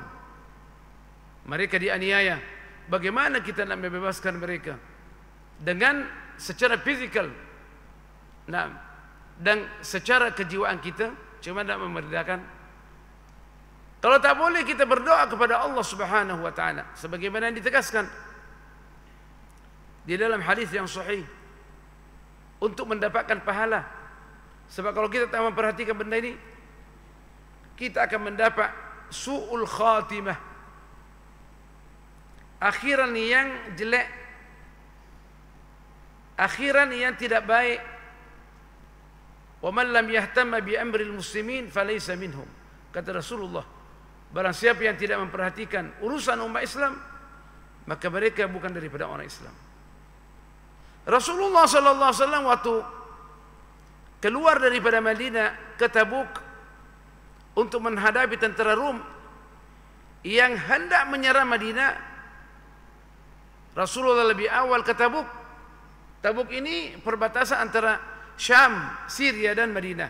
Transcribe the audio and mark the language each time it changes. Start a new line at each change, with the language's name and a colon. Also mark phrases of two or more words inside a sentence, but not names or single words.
Malay: Mereka dianiaya. Bagaimana kita nak membebaskan mereka? Dengan secara fizikal, nah, dan secara kejiwaan kita, cuma nak memerdekakan. Kalau tak boleh, kita berdoa kepada Allah
Arabic: سبحانه وتعالى
Malay: sebagaimana yang ditegaskan di dalam hadis yang sahih untuk mendapatkan pahala. Sebab kalau kita tak memperhatikan benda ini, kita akan mendapat
Arabic: سوء الخاتمة,
Malay: akhiran yang jelek, akhiran yang tidak baik.
Arabic: ومن لم يهتم بأمر المسلمين فليس منهم,
Malay: kata Rasulullah. Barang siapa yang tidak memperhatikan urusan umat Islam, maka mereka bukan daripada orang Islam. Rasulullah
Arabic: صلى الله عليه وسلم
Malay: waktu keluar daripada Madinah ke Tabuk untuk menghadapi tentera Rom yang hendak menyerang Madinah, Rasulullah lebih awal ke Tabuk. Tabuk ini perbatasan antara Syam, Syria dan Madinah.